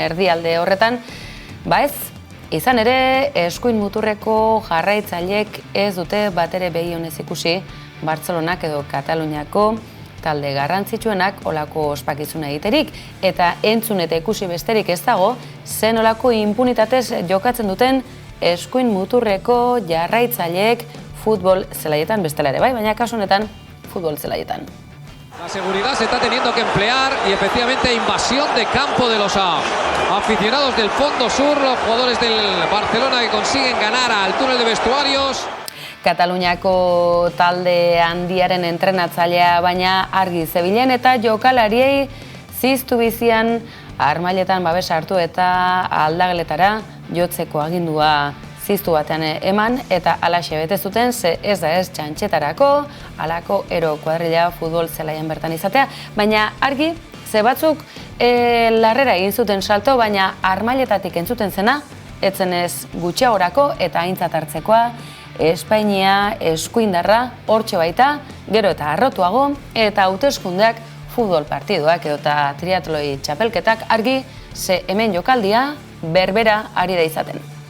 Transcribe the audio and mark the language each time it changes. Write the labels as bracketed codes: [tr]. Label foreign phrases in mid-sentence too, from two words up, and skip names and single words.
[eu] erdialde horretan, ba ez, izan ere eskuin muturreko jarraitzaileek ez dute batere begi honez ikusi Bartzelonak edo Kataluniako talde garrantzitsuenak olako ospakizuna egiterik eta entzun eta ikusi besterik ez dago zen olako impunitatez jokatzen duten eskuin muturreko jarraitzaileek futbol zelaietan bestela ere bai, baina kasu honetan futbol zelaietan. [es] La seguridad se está teniendo que emplear y efectivamente invasión de campo de los aficionados del fondo sur, los jugadores del Barcelona que consiguen ganar al túnel de vestuarios. [eu] Kataluniako talde handiaren entrenatzailea baina argi zebilen eta jokalariei ziztu bizian armailetan babes hartu eta aldageletara jotzeko agindua ziztu batean eman eta alaxe bete zuten ze ez da ez txantxetarako alako ero kuadrilla futbol zelaien bertan izatea, baina argi ze batzuk larrera egin zuten salto, baina armailetatik entzuten zena etzen ez gutxiagorako eta aintzat hartzekoa Espainia eskuindarra hortxe baita, gero eta arrotuago, eta hauteskundeak futbol partiduak eta triatloi txapelketak argi ze hemen jokaldia berbera ari da izaten.